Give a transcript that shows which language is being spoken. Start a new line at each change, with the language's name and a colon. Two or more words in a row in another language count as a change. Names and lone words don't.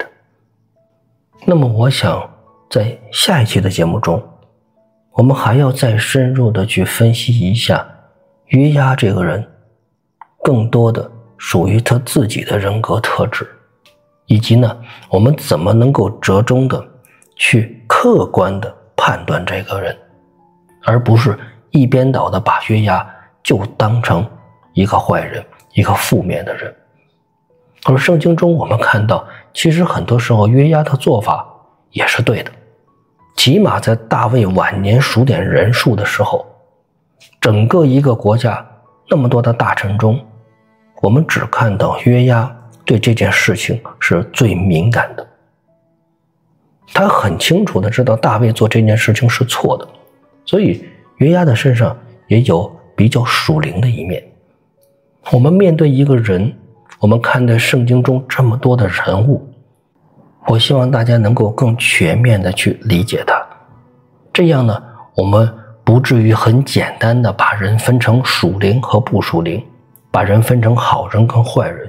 Chinese: 那麼我想在下一期的節目中，我們還要再深入的去分析一下約押這個人更多的屬於他自己的人格特質，以及呢，我們怎麼能夠折中的去客觀的判斷這個人，而不是一邊倒的把約押就當成一個壞人，一個負面的人。而聖經中我們看到，其實很多時候約押的做法也是對的。起碼在大衛晚年數點人數的時候，整個一個國家那麼多的大臣中，我們只看到約押對這件事情是最敏感的。他很清楚的知道大衛做這件事情是錯的，所以約押的身上也有比較屬靈的一面。我們面對一個人，我們看待聖經中這麼多的人物，我希望大家能夠更全面的去理解他。這樣呢，我們不至於很簡單的把人分成屬靈和不屬靈，把人分成好人跟壞人。